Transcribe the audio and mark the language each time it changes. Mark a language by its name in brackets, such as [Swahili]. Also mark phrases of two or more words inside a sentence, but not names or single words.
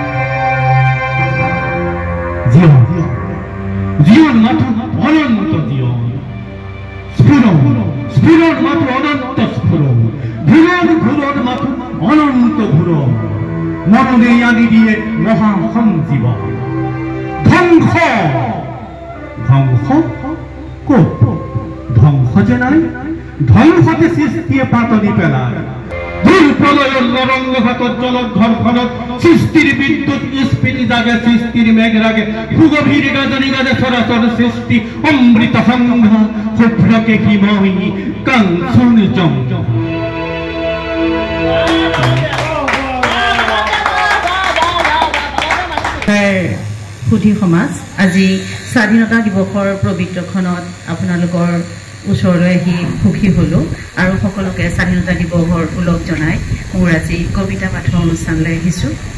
[Assamese] জীবন জীবন মাত্র অনন্ত জীবন স্ফুরণ স্ফুরণ মাত্র অনন্ত স্ফুরণ ঘুরন ঘুরন মাত্র অনন্ত ঘুরন মননে আনি দিয়ে মহাসঞ্জীবন ধ্বংস ধ্বংস কোপ ধ্বংস যে নাই ধ্বংসতে সৃষ্টিয়ে পাতনি পেলায় দূর প্রলয়ের নরঙ্গ ঘাতর জলঘর্ষণত সৃষ্টির বিদ্যুৎ স্ফীতি জাগে সৃষ্টির মেঘ রাগে সুগভীর গাজনি গাজে সরাসর সৃষ্টি অমৃত সংঘা শুভ্রকে হিময়ী কাঞ্চনজঙ্ঘা সুধী সমাজ আজি স্বাধীনতা দিৱসৰ পবিত্ৰখনত আপোনালোকৰ ওচৰলৈ আহি সুখী হলো আৰু সকলোকে স্বাধীনতা দিৱসৰ ওলগ জনাই মোৰ আজি কবিতা পাঠৰ অনুষ্ঠানলৈ আহিছোঁ।